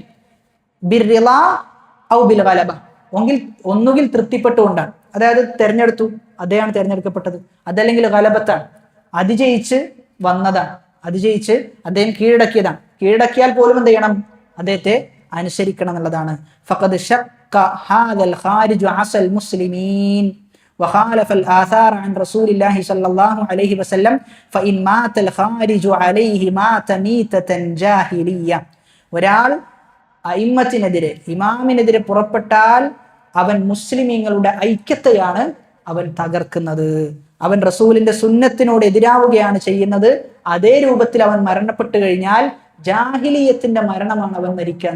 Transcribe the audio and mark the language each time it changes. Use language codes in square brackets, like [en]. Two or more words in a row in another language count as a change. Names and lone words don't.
[ar] بالرضا أو بالغلبة, [ml] ഒന്നുകിൽ തൃപ്തിപ്പെട്ടുകൊണ്ടാണ്, അതായത് തെരഞ്ഞെടുത്തു, അദ്ദേഹമാണ് തെരഞ്ഞെടുക്കപ്പെട്ടത്, അതല്ലെങ്കിൽ ഗലബത്താണ്, അതിജയിച്ച് വന്നതാണ്, അതിജയിച്ച് അദ്ദേഹം കീഴടക്കിയതാണ്. കീഴടക്കിയാൽ പോലും എന്ത് ചെയ്യണം? അദ്ദേഹത്തെ അനുസരിക്കണം എന്നുള്ളതാണ്. [ar] فقد شق هذا الخارج عصا المسلمين وخالف الآثار عن رسول الله صلى الله عليه وسلم فإن مات الخارج عليه مات ميتة جاهلية. [ml] ഒരാൾ അയിമ്മത്തിനെതിരെ ഇമാമിനെതിരെ പുറപ്പെട്ടാൽ അവൻ മുസ്ലിമീങ്ങളുടെ ഐക്യത്തെയാണ് അവൻ തകർക്കുന്നത്. അവൻ റസൂലിന്റെ സുന്നത്തിനോട് എതിരാവുകയാണ് ചെയ്യുന്നത്. അതേ രൂപത്തിൽ അവൻ മരണപ്പെട്ടു കഴിഞ്ഞാൽ ജാഹിലിയത്തിന്റെ മരണമാണ് അവൻ മരിക്കാന്ന്.